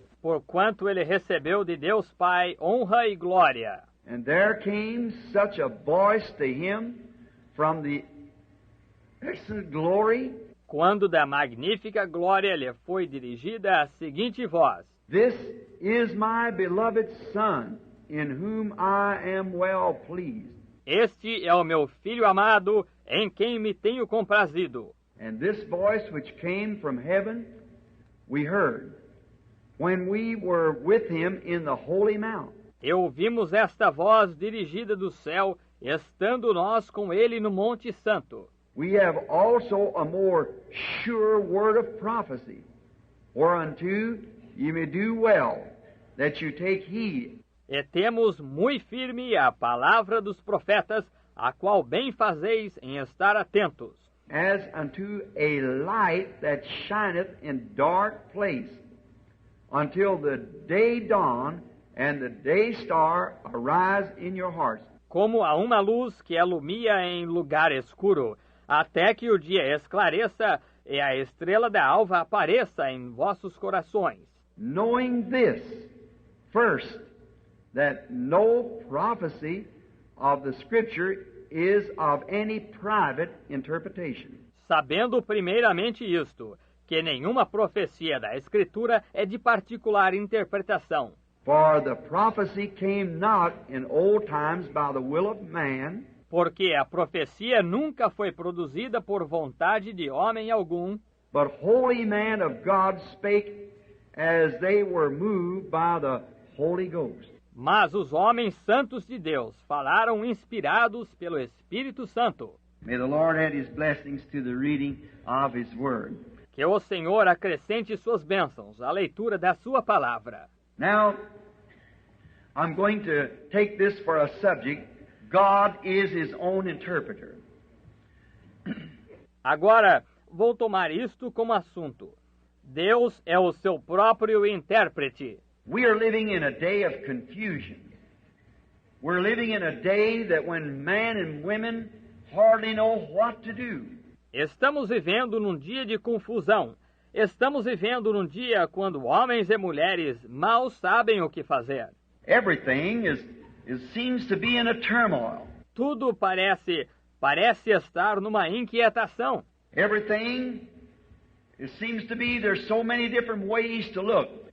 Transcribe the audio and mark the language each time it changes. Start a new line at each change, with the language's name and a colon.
Portuguese: Porquanto ele recebeu de Deus Pai honra e glória.
English: And there came such a voice to him from the excellent glory.
Portuguese: Quando da magnífica glória lhe foi dirigida a seguinte voz:
English: This is my beloved Son, in whom I am well pleased.
Portuguese: Este é o meu Filho amado, em quem me tenho comprazido.
English: And this voice which came from heaven, we heard, when we were with him in the holy mount.
Portuguese: E ouvimos esta voz dirigida do céu, estando nós com ele no Monte Santo.
English: We have also a more sure word of prophecy, whereunto ye may do well, that you take heed.
Portuguese: E temos muito firme a palavra dos profetas, a qual bem fazeis em estar atentos.
English: As unto a light that shineth in dark place, until the day dawn and the day star arise in your hearts.
Portuguese: Como a uma luz que alumia em lugar escuro, até que o dia esclareça e a estrela da alva apareça em vossos corações.
English: Knowing this, first, that no prophecy of the Scripture is of any private interpretation.
Portuguese: Sabendo primeiramente isto, que nenhuma profecia da Escritura é de particular interpretação.
English: For the prophecy came not in old times by the will of man,
Portuguese: Porque a profecia nunca foi produzida por vontade de homem algum,
English: but holy men of God spake as they were moved by the Holy Ghost.
Portuguese: mas os homens santos de Deus falaram inspirados pelo Espírito Santo.
English: May the Lord add His blessings to the reading of His Word.
Portuguese: Que o Senhor acrescente suas bênçãos à leitura da sua palavra.
English: Now, I'm going to take this for a subject. God is His own interpreter.
Portuguese: Agora, vou tomar isto como assunto. Deus é o seu próprio intérprete.
English: We are living in a day of confusion. We're living in a day that when men and women hardly know what to do.
Portuguese: Estamos vivendo num dia de confusão. Estamos vivendo num dia quando homens e mulheres mal sabem o que fazer.
English: Everything seems to be in a turmoil.
Portuguese: Tudo parece estar numa inquietação.
English: Everything, it seems to be there's so many different ways to look.